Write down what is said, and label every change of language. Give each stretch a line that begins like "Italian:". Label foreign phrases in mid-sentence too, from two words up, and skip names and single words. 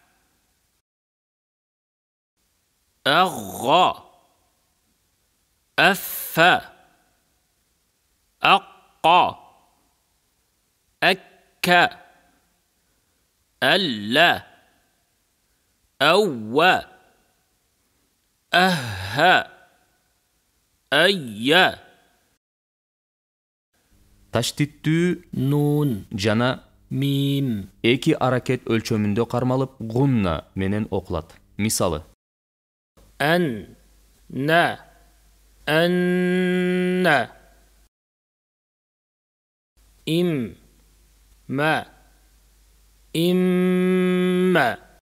Arabic: أغ أف أق أك أل أو أه أي.
Kyrgyz: Таштиттүү نون жана ميم эки аракет өлчөмүндө кармалып гунна менен окулат. Мисалы:
Arabic: أن نا أن إم ما إم